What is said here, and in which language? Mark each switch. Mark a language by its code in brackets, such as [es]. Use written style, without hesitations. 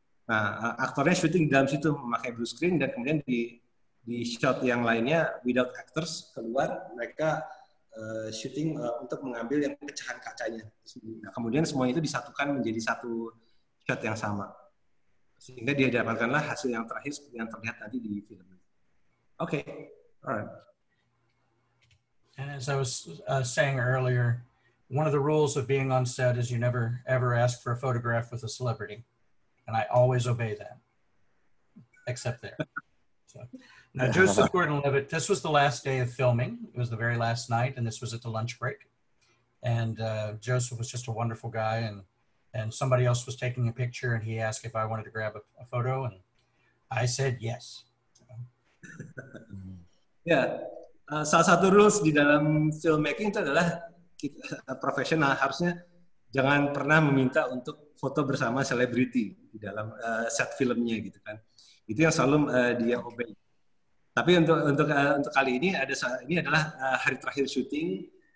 [id] Nah, aktornya syuting di dalam situ memakai blue screen dan kemudian di shot yang lainnya [en] without actors [id] keluar mereka syuting untuk mengambil yang pecahan kacanya. Nah, kemudian semuanya itu disatukan menjadi satu shot yang sama. Sehingga dia dapatkanlah hasil yang terakhir seperti yang terlihat nanti di film. [en] Okay, alright. And as I was saying earlier, one of the rules of being on set is you never ever ask for a photograph with a celebrity. And I always obey that, except there. So. Now, Joseph Gordon-Levitt, this was the last day of filming. It was the very last night, and this was at the lunch break. And Joseph was just a wonderful guy, and somebody else was taking a picture, and he asked if I wanted to grab a photo, and I said yes. So. [id] Ya, salah satu rules di dalam filmmaking itu adalah kita profesional harusnya jangan pernah meminta untuk foto bersama selebriti di dalam set filmnya gitu kan. Itu yang selalu dia obey. Tapi untuk kali ini ini adalah hari terakhir syuting.